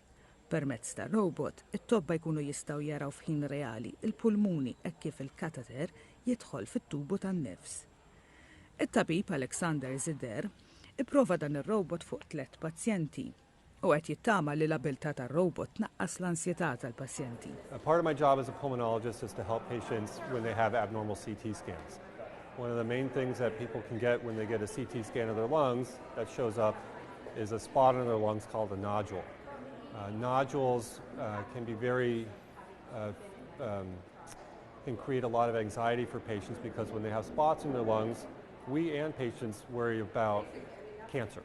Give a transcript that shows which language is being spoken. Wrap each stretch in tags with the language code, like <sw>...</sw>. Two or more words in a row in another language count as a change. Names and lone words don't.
<mt>Permezz ta' robot, it-tobba jkunu jistgħu jaraw f'ħin reali il-pulmuni hekk kif il-kateter jidħol fit-tubu tan-nefs. It-tabib Alexander Zider ipprova dan ir-robot fuq 3 pazjenti. U qed jittama li l-abilità tar-robot tnaqqas l-ansjetà tal-pazjenti.</mt> <en>Part of my job as a pulmonologist is to help patients when they have abnormal CT scans. One of the main things that people can get when they get a CT scan of their lungs that shows up is a spot in their lungs called a nodule. Nodules can be can create a lot of anxiety for patients because when they have spots in their lungs, we and patients worry about cancer.</en>